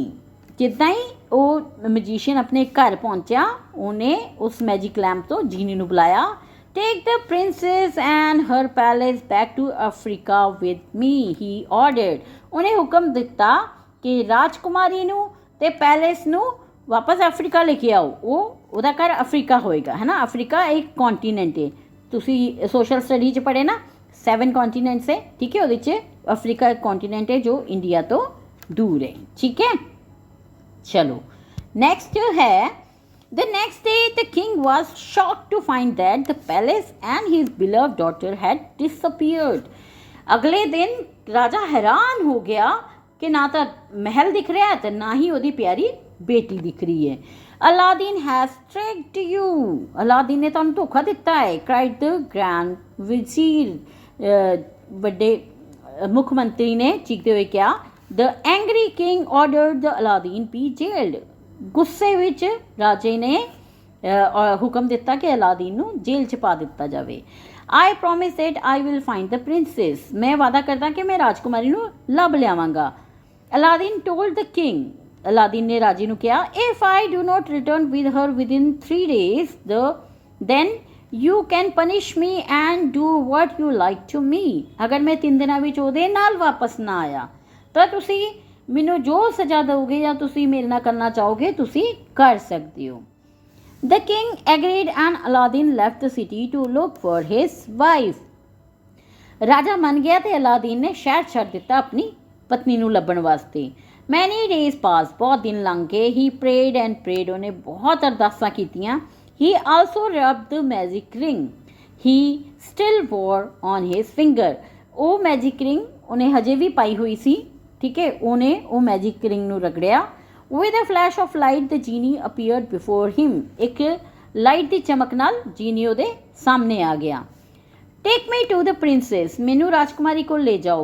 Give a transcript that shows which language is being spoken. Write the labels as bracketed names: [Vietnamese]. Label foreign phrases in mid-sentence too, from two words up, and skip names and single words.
[Punjabi] ਜਿੱਦਾਂ ਹੀ ਉਹ ਮਜੀਸ਼ੀਅਨ ਆਪਣੇ ਘਰ ਪਹੁੰਚਿਆ ਉਹਨੇ ਉਸ [English] magic lamp [Punjabi] ਤੋਂ ਜੀਨੀ ਨੂੰ ਬੁਲਾਇਆ। [English] Take the princess and her palace back to Africa with me, he ordered. [Punjabi] ਉਹਨੇ ਹੁਕਮ ਦਿੱਤਾ ਕਿ ਰਾਜਕੁਮਾਰੀ ਨੂੰ ਤੇ ਪੈਲੇਸ ਨੂੰ ਵਾਪਸ ਅਫਰੀਕਾ ਲੈ ਕੇ ਆਓ। ਉਹਦਾ ਘਰ ਅਫਰੀਕਾ ਹੋਏਗਾ, ਹੈ ਨਾ। ਅਫਰੀਕਾ ਇੱਕ ਕੌਂਟੀਨੈਂਟ ਹੈ, ਤੁਸੀਂ [English] social study [Punjabi] 'ਚ ਪੜ੍ਹੇ ਨਾ, 7 ਕੌਂਟੀਨੈਂਟਸ ਹੈ, ਠੀਕ ਹੈ। ਉਹਦੇ 'ਚ ਅਫਰੀਕਾ ਇੱਕ ਕੌਂਟੀਨੈਂਟ ਹੈ ਜੋ ਇੰਡੀਆ ਤੋਂ ਦੂਰ ਹੈ, ਠੀਕ ਹੈ। ਚਲੋ ਨੈਕਸਟ ਹੈ [English] The next day, the king was shocked to find that the palace and his beloved daughter had disappeared. [Punjabi] ਅਗਲੇ ਦਿਨ ਰਾਜਾ ਹੈਰਾਨ ਹੋ ਗਿਆ ਕਿ ਨਾ ਤਾਂ ਮਹਿਲ ਦਿਖ ਰਿਹਾ ਤੇ ਨਾ ਹੀ ਉਹਦੀ ਪਿਆਰੀ ਬੇਟੀ ਦਿਖ ਰਹੀ ਹੈ। [English] Aladdin has tricked you. [Punjabi] ਅਲਾਦੀਨ ਨੇ ਤੁਹਾਨੂੰ ਧੋਖਾ ਦਿੱਤਾ ਹੈ, [English] cried the grand vizier. [Punjabi] ਵੱਡੇ ਮੁੱਖ ਮੰਤਰੀ ਨੇ ਚੀਕਦੇ ਹੋਏ ਕਿਹਾ। [English] The angry king ordered the Aladdin be jailed. [Punjabi] ਗੁੱਸੇ ਵਿੱਚ ਰਾਜੇ ਨੇ ਹੁਕਮ ਦਿੱਤਾ ਕਿ ਅਲਾਦੀਨ ਨੂੰ ਜੇਲ੍ਹ 'ਚ ਪਾ ਦਿੱਤਾ ਜਾਵੇ। [English] I promise that I will find the princess. [Punjabi] ਮੈਂ ਵਾਅਦਾ ਕਰਦਾ ਕਿ ਮੈਂ ਰਾਜਕੁਮਾਰੀ ਨੂੰ ਲੱਭ ਲਿਆਵਾਂਗਾ। [English] Aladdin told the king. [Punjabi] ਅਲਾਦੀਨ ਨੇ ਰਾਜੇ ਨੂੰ ਕਿਹਾ, [English] if I do not return with her within 3 days, then you can punish me and do what you like to me. [Punjabi] ਅਗਰ ਮੈਂ 3 ਦਿਨਾਂ ਵਿੱਚ ਉਹਦੇ ਨਾਲ ਵਾਪਸ ਨਾ ਆਇਆ ਤਾਂ ਤੁਸੀਂ ਮੈਨੂੰ ਜੋ ਸਜ਼ਾ ਦਿਓਗੇ ਜਾਂ ਤੁਸੀਂ ਮੇਰੇ ਨਾਲ ਕਰਨਾ ਚਾਹੋਗੇ ਤੁਸੀਂ ਕਰ ਸਕਦੇ ਹੋ। [English] The king agreed and Aladdin left the city to look for his wife. [Punjabi] ਰਾਜਾ ਮੰਨ ਗਿਆ ਤੇ ਅਲਾਦੀਨ ਨੇ ਸ਼ਹਿਰ ਛੱਡ ਦਿੱਤਾ ਆਪਣੀ ਪਤਨੀ ਨੂੰ ਲੱਭਣ ਵਾਸਤੇ। [English] Many days passed. [Punjabi] ਬਹੁਤ ਦਿਨ ਲੰਘ ਗਏ। [English] He prayed and prayed. [Punjabi] ਉਹਨੇ ਬਹੁਤ ਅਰਦਾਸਾਂ ਕੀਤੀਆਂ। [English] He also rubbed the magic ring he still wore on his finger. [Punjabi] ਉਹ [English] magic ring [Punjabi] ਉਹਨੇ ਹਜੇ ਵੀ ਪਾਈ ਹੋਈ ਸੀ, ਠੀਕ ਹੈ। ਉਹਨੇ ਉਹ [English] magic ring [Punjabi] ਨੂੰ ਰਗੜਿਆ। [English] With a flash of light the genie appeared before him, [Punjabi] ਇੱਕ ਲਾਈਟ ਦੀ ਚਮਕ ਨਾਲ ਜੀਨੀ ਉਹਦੇ ਸਾਹਮਣੇ ਆ ਗਿਆ। [English] Take me to the princess, [Punjabi] ਮੈਨੂੰ ਰਾਜਕੁਮਾਰੀ ਕੋਲ ਲੈ ਜਾਓ।